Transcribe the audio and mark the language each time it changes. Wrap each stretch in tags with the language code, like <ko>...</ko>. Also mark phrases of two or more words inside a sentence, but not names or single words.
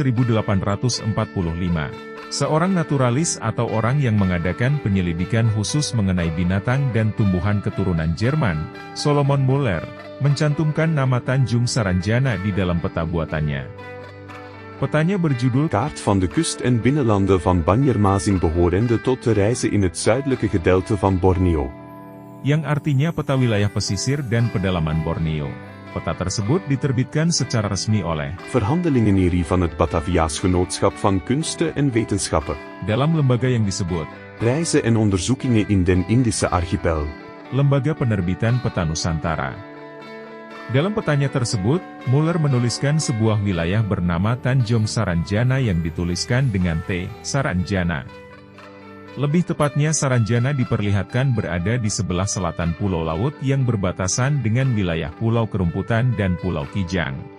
<id>Pada tahun 1845, Seorang naturalis atau orang yang mengadakan penyelidikan khusus mengenai binatang dan tumbuhan keturunan Jerman, Solomon Muller, mencantumkan nama Tanjung Saranjana di dalam peta buatannya. Petanya berjudul</id> <nl>Kaart van de kust en binnenlanden van Banjarmasin behorende tot de reizen in het zuidelijke gedeelte van Borneo.</nl> <id>Yang artinya peta wilayah pesisir dan pedalaman Borneo. Peta tersebut diterbitkan secara resmi oleh</id> <nl>Verhandelingenierie van het Bataviaans Genootschap van Kunsten en Wetenschappen.</nl> <id>dalam lembaga yang disebut</id> <nl>Reizen en onderzoekingen in den Indische archipel.</nl> <id>Lembaga Penerbitan Peta Nusantara. Dalam petanya tersebut, Muller menuliskan sebuah wilayah bernama Tanjung Saranjana yang dituliskan dengan T. Saranjana. Lebih tepatnya Saranjana diperlihatkan berada di sebelah selatan pulau laut yang berbatasan dengan wilayah Pulau Kerumputan dan Pulau Kijang.</id>